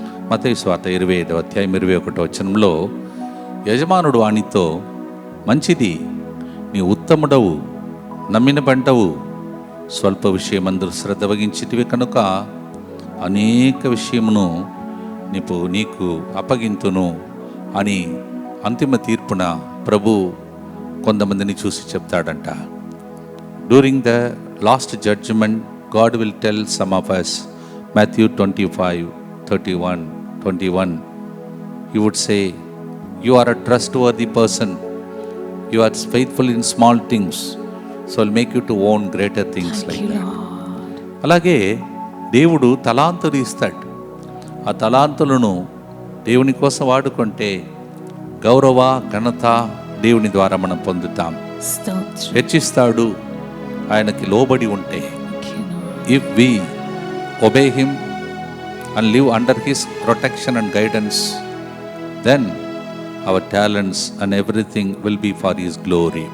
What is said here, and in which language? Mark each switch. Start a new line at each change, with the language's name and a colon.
Telugu: మత్తయి సువార్త 25వ అధ్యాయం 21వ వచనంలో యజమానుడు వానితో, మంచిది, నీ ఉత్తముడవు, నమ్మిన పంటవు, స్వల్ప విషయమందు శ్రద్ధ వహించితివి కనుక అనేక విషయమును నీకు అప్పగింతును అని అంతిమ తీర్పున ప్రభు కొంతమందిని చూసి చెప్తాడంట.
English: During the last judgment God will tell some of us, Matthew 25:31, he would say, you are a trustworthy person, you are faithful in small things, so I'll make you to own greater things like that.
Telugu: అలాగే దేవుడు తలాంతులు ఇస్తాడు. ఆ తలాంతులను దేవుని కోసం వాడుకుంటే గౌరవ ఘనత దేవుని ద్వారా మనం పొందుతాం. హెచ్చిస్తాడు ఆయనకి లోబడి ఉంటే.
English: If we obey him and live under his protection and guidance, then our talents and everything will be for his glory.